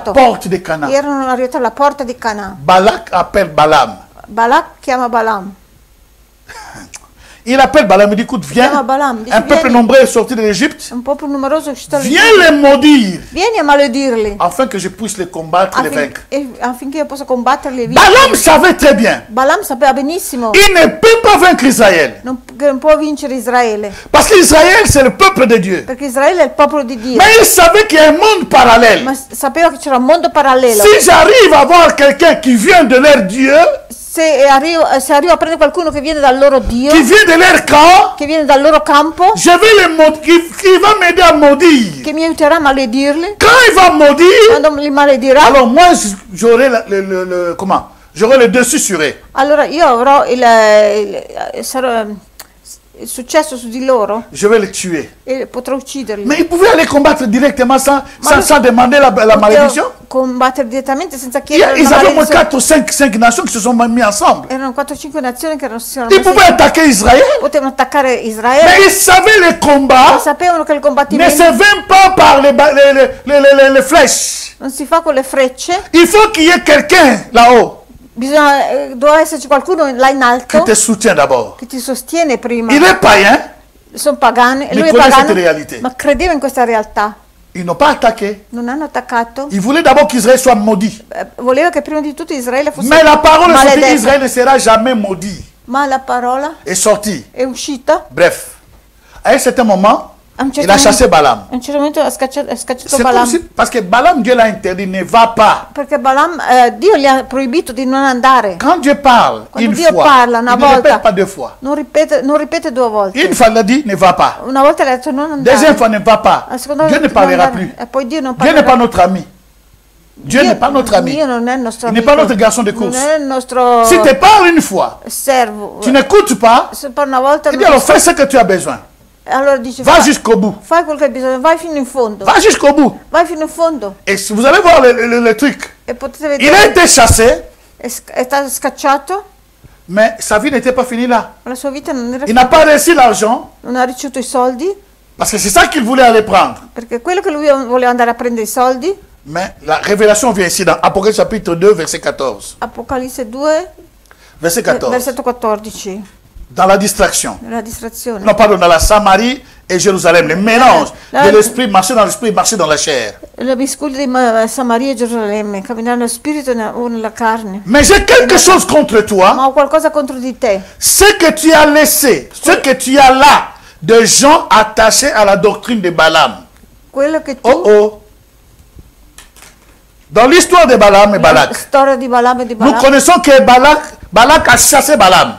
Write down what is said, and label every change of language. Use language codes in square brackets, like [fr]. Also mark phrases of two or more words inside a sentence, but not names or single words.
[it] scontato. [fr] porte de Canaan. [it] Erano arrivati alla porta di Canaan. [fr] Balak appelle Balaam. [it] Balak chiama Balaam. [fr] Il appelle Balaam, il dit, écoute, viens. [it] Chiama Balaam, dice, [fr] Un peuple [it] vieni. [fr] nombreux est sorti de l'Égypte. [it] Un popolo numeroso è uscito [fr] Viens [it] dall'Egitto. [fr] les maudire, [it] Vieni a maledirli [fr] afin que je puisse les combattre et les vaincre. [it] affinché io possa combatterli e vincere. [fr] Balaam savait très bien. [it] Balaam sapeva benissimo [fr] Il ne peut pas vaincre Israël. [it] che non può vincere Israele, [fr] Parce qu'Israël, c'est le peuple de Dieu. [it] perché Israele è il popolo di Dio. [fr] Mais il savait qu'il y a un monde parallèle. [it] Ma sapeva che c'era un mondo parallelo. [fr] Si j'arrive à voir quelqu'un qui vient de leur Dieu, [it] Se arrivo a prendere qualcuno che viene dal loro Dio, [fr] qui vient de leur camp, [it] che viene dal loro campo, [fr] je vais les maudire, qui va m'aider à maudire. [it] che mi aiuterà a maledirli, [fr] Quand il va maudire, [it] quando li maledirà, [fr] alors moi j'aurai comment? J'aurai le dessus sur eux. [it] allora io avrò il successo su di loro [fr] Je vais les tuer. [it] e potrò ucciderli. [fr] Mais il pouvait aller combattre directement sans demander la malédiction. [it] Combattere direttamente senza chiedere [fr] Ils [it] una [fr] avaient moins [it] maledizione. [fr] 4 ou 5 nations qui se sont mis ensemble. [it] Erano 4-5 nazioni che non si erano [fr] Ils [it] messe [fr] pouvaient [it] insieme. [fr] attaquer Israël, [it] Potevano attaccare [fr] mais [it] Israele, [fr] ils savaient les [it] ma [fr] combats [it] sapevano che il [fr] ne [it] combattimento [fr] se viennent pas par les flèches. [it] non si fa con le frecce. [fr] Il faut qu'il y ait quelqu'un là-haut [it] Doveva esserci qualcuno là in [fr] qui [it] alto [fr] te soutient d'abord. [it] che ti sostiene prima. [fr] Il est païen, [it] Sono pagani, e [fr] Ne [it] lui è [fr] connaît [it] pagano, [fr] cette réalité. [it] ma credeva in questa realtà. [fr] ils n'ont pas attaqué. [it] Non hanno attaccato. [fr] Ils voulaient d'abord qu'Israël soit maudit. [it] Voleva che prima di tutto Israele fosse [fr] Mais la parole est sortie, [it] maledetta. [fr] Israël ne sera jamais maudit. [it] Ma la parola [fr] Est sortie. [it] è uscita. [fr] Bref, à un certain moment, [it] A un [fr] il [it] certo [fr] a [it] momento- [fr] chassé Balaam. [it] A un certo momento ha scacciato [fr] C'est comme [it] Balaam. [fr] si, parce que Balaam, Dieu l'a interdit, ne va pas. [it] Perché Balaam, Dio gli ha proibito di non andare. [fr] Quand Dieu parle [it] Quando [fr] une [it] Dio [fr] fois, [it] parla [fr] il [it] una [fr] ne [it] volta, [fr] répète pas deux fois. [it] non ripete 2 volte. [fr] Une fois, il a dit, ne va pas. [it] Una volta le ha detto non andare. [fr] Deuxième fois, ne va pas. [it] La seconda [fr] Dieu [it] volta [fr] ne parlera [it] non andare. [fr] plus. [it] E poi Dio non [fr] Dieu n'est [it] parlerà. [fr] pas notre ami. Dieu n'est pas notre ami. [it] Dio non è il nostro [fr] Il n'est [it] amico. [fr] pas notre garçon de course. [it] Non è il nostro [fr] Si tu parles une fois, [it] servo. [fr] tu n'écoutes pas, [it] Se parla una volta [fr] eh bien alors fais ce que tu as besoin. [it] allora dice [fr] Va jusqu'au bout. [it] fai quel che hai bisogno, vai fino in fondo. [fr] Va jusqu'au bout. [it] Vai fino in fondo. [fr] Et si vous allez voir le truc, [it] E potete [fr] il a [it] vedere, [fr] été chassé, [it] è stato scacciato, [fr] mais sa vie n'était pas finie là. [it] ma la sua vita non era [fr] Il n'a pas reçu l'argent, [it] non ha ricevuto i soldi, [fr] parce que c'est ça qu'il voulait aller prendre. [it] perché quello che lui voleva andare a prendere i soldi, [fr] Mais la révélation vient ici dans Apocalypse chapitre 2, verset 14. [it] Apocalisse 2, [fr] Verset 14. [it] versetto 14, [fr] Dans la distraction. [it] nella distrazione. [fr] Non, pardon, dans la Samarie et Jérusalem. Le mélange Là, de l'esprit, marcher dans l'esprit, marcher dans la chair. [it] La miscuglio di Samaria e Gerusalemme, camminare nello spirito o nella carne. [fr] Mais j'ai quelque chose contre toi. [it] Ma ho qualcosa contro di te. [fr] Ce que tu as laissé, ce que tu as là, de gens attachés à la doctrine de Balaam. [it] Quello che tu Oh oh. [fr] Dans l'histoire de Balaam et [it] la Balak, storia di Balaam e di [fr] nous [it] Balaam. [fr] connaissons que Balak a chassé Balaam.